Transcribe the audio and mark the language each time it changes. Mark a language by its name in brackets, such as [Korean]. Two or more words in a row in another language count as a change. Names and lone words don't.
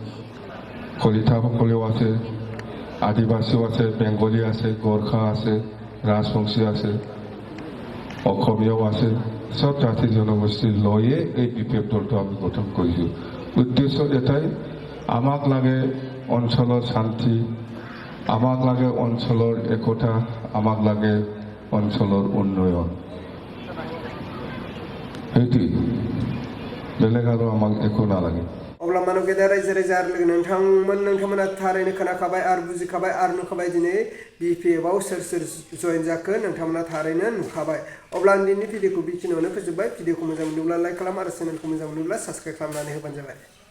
[Assamese] কলিতাসকলেও আছে আদিবাসীও আছে বেংগলী আছে গোৰ্খা আছে রাজবংশী আছে অসমীয়াও আছে সব জাতি জনগোষ্ঠীৰ লৈয়ে এই বিপিএফ দলটো আমি গঠন কৰিছোঁ উদ্দেশ্য এটাই আমাক লাগে অঞ্চলৰ শান্তি আমাক লাগে অঞ্চলৰ একতা আমাক লাগে অঞ্চলৰ উন্নয়ন সেইটোৱে বেলেগ আৰু আমাক একো নালাগে [Bodo] अब्ला मानो गेदेर रायजो राजा आरो लोगो नोंथांमोना थारैनो खोनाखाबाय आरो बुजिखाबाय आरो नुखाबाय दिनै बिपिएफआव सोर सोर जइन जाखो नोंथांमोना थारैनो नुखाबाय अब्ला आं दिनैनि भिडिअखौ बेखिनियावनो फोजोबबाय भिडिअखौ मोजां मोनोब्ला लाइक खालाम आरो चेनेलखौ मोजां मोनोब्ला साबस्क्राइब खालामनानै होबानो जाबाय